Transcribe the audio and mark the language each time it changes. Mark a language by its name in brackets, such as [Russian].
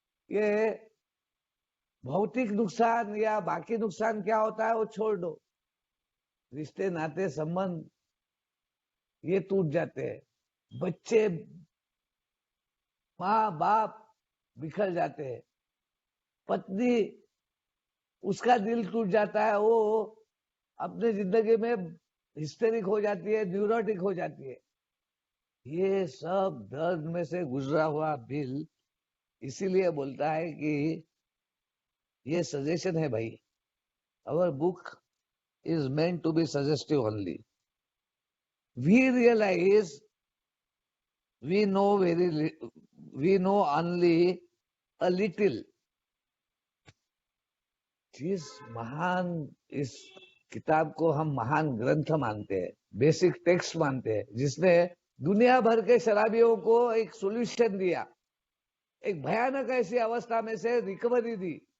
[Hindi] ये भौतिक नुकसान या बाकी नुकसान क्या होता है वो छोड़ दो, रिश्ते नाते संबंध ये टूट जाते हैं, बच्चे माँ बाप बिखर जाते हैं, पत्नी उसका दिल टूट जाता है, वो अपने जिंदगी में हिस्टेरिक हो जाती है, न्यूरोटिक हो जाती है। ये सब दर्द में से गुजरा हुआ बिल इसीलिए बोलता है कि ये सजेशन है भाई, [English] our book is meant to be suggestive only. We realize we know we know only a little. [Hindi] जिस महान इस किताब को हम महान ग्रंथ मानते हैं, बेसिक टेक्स्ट मानते हैं, जिसने दुनिया भर के शराबियों को एक सॉल्यूशन दिया, एक भयानक ऐसी अवस्था में से रिकवरी दी,